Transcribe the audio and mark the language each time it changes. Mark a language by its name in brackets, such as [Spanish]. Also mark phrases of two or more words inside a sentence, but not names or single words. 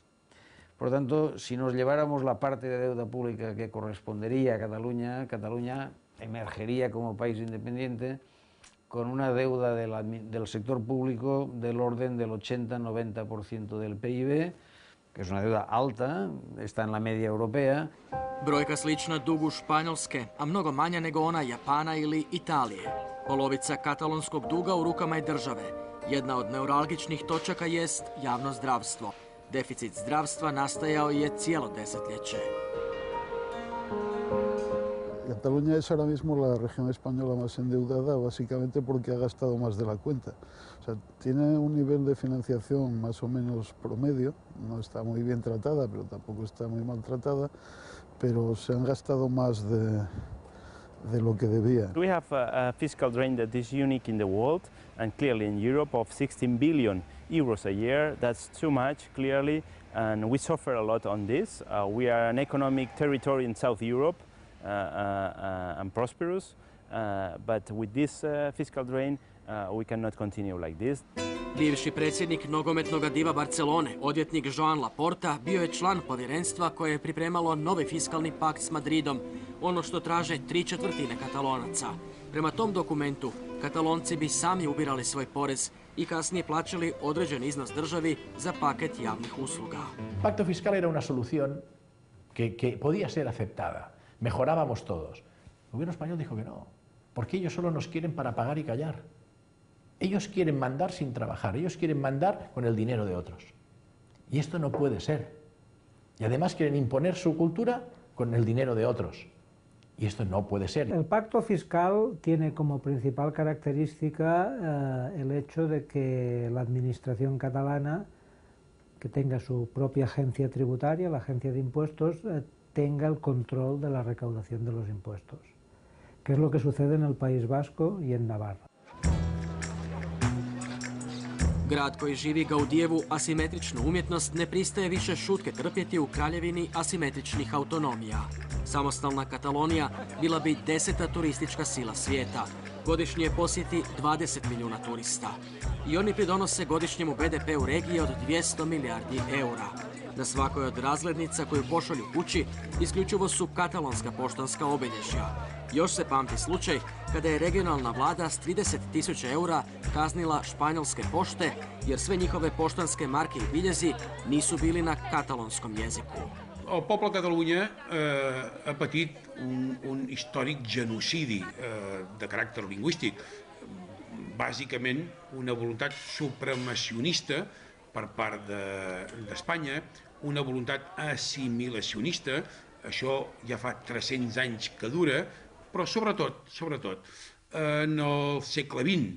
[Spanish] Por tanto, si nos lleváramos la parte de deuda pública que correspondería a Cataluña, Cataluña emergería como país independiente con una deuda del sector público del orden del 80-90% del PIB, que es una deuda alta, está en la media europea. [Croatian] Brojka slična dugu Španjolske, a mnogo manja nego ona Japana ili Italije. Polovica katalonskog duga u rukama je države. Jedna od neuralgičnih točaka jest javno zdravstvo. Deficit zdravstva nastajao je cijelo desetljeće. [Spanish] Cataluña es ahora mismo la región española más endeudada, básicamente porque ha gastado más de la cuenta. O sea, tiene un nivel de financiación más o menos promedio, no está muy bien tratada, pero tampoco está muy mal tratada, pero se han gastado más de lo que debía. [English] We have a fiscal drain that is unique in the world, and clearly in Europe, of 16 billion euros a year. That's too much, clearly, and we suffer a lot on this. We are an economic territory in South Europe, and prosperous, but with this fiscal drain we cannot continue like this. [Croatian] Bivši predsjednik nogometnog diva Barcelone, odvjetnik Joan Laporta, bio je član povjerenstva koje je pripremalo novi fiskalni pakt s Madridom, ono što traže 3/4 Katalonaca. Prema tom dokumentu, Katalonci bi sami ubirali svoj porez i kasnije plaćali određen iznos državi za paket javnih usluga. [Spanish] Pacto fiscal era una solución que podía ser aceptada. Mejorábamos todos. El gobierno español dijo que no, porque ellos solo nos quieren para pagar y callar. Ellos quieren mandar sin trabajar, ellos quieren mandar con el dinero de otros. Y esto no puede ser. Y además quieren imponer su cultura con el dinero de otros. Y esto no puede ser. El pacto fiscal tiene como principal característica el hecho de que la administración catalana, que tenga su propia agencia tributaria, la agencia de impuestos, tenga el control de la recaudación de los impuestos, que es lo que sucede en el País Vasco y en Navarra. [Croatian] Grad koji živi Gaudijevu asimetričnu umjetnost ne pristaje više šutke trpjeti u kraljevini asimetričnih autonomija. Samostalna Katalonija bila bi 10. turistička sila svijeta. Godišnje posjeti 20 milijuna turista. I oni pridonose godišnjemu BDP-u regije od 200 milijardi eura. Na svakoj od razglednica koju pošalju kući isključivo su katalonska poštanska obilježja. Još se pamti slučaj kada je regionalna vlada s 30.000 eura kaznila španjolske pošte jer sve njihove poštanske marke i biljezi nisu bili na katalonskom jeziku. [Catalan] El poble de Catalunya ha patit un històric genocidi de caràcter lingüístic. Bàsicament, una voluntat supremacionista per part d'Espanya, una voluntat assimilacionista, això ja fa 300 anys que dura, però sobretot, en el segle XX.